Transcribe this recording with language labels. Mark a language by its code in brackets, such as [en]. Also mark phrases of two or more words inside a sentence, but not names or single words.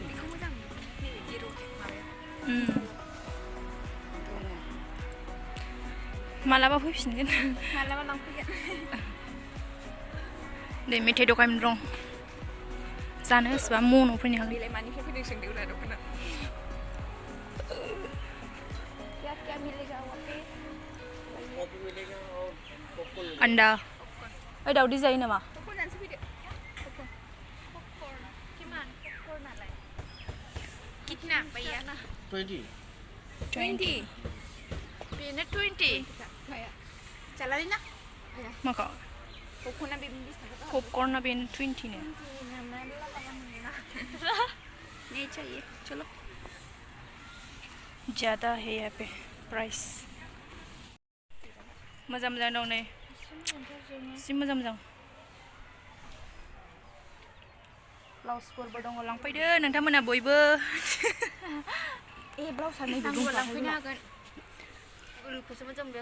[brx] बेखौ मोजां मोनो नैबे जिर' माबाया मालाबा फैफिनगोन मालाबा लांफैगोन नै मेथाइ दखान दं जानो गोसोबा म'नाव फैनो हागोन बेलाय मानिफ्राय फैदों सोंदोंब्रा दख'ना [hi] क्या मिलेगा वहाँ पे [brx] आन्दा ओइ दावदै जायो नामा पपकर्न जानोसो फैदो पपकर्न किमान पपकर्नालाय [hi] कितना भैया [brx] 20 20 बेनो 20 चला ना माखा पपकर्ना बेबी 20 टाका पपकर्नआ बेनो 20 नो [hi] नहीं चाहिए चलो ज़्यादा है यहाँ पे [brx] प्राइस मोजां मोजां दं नै एसे मोजां मोजां ब्लाउसफोरबो दङ लांफैदो नोंथांमोना बयबो ए ब्लाउसआ नै दं लांफैनो हागोन उलखौसो मोजां मोनबाय